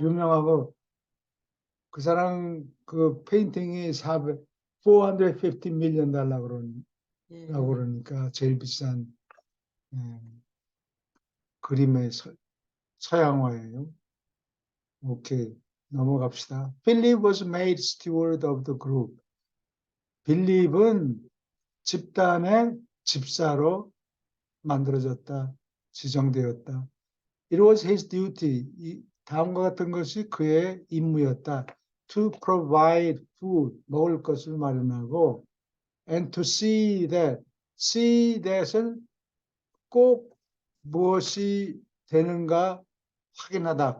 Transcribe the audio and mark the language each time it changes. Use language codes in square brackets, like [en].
[ko] 유명하고 그 사람 그 페인팅이 450 밀리언 달러 예. 라고 그러니까 제일 비싼 예, 그림의 서양화예요. 오케이 넘어갑시다. [en] Philip was made steward of the group. [ko] 빌립은 집단의 집사로 만들어졌다, 지정되었다. [en] It was his duty. [ko] 다음과 같은 것이 그의 임무였다. [en] To provide food, [ko] 먹을 것을 마련하고, [en] and to see that [ko] 을 꼭 무엇이 되는가 확인하다.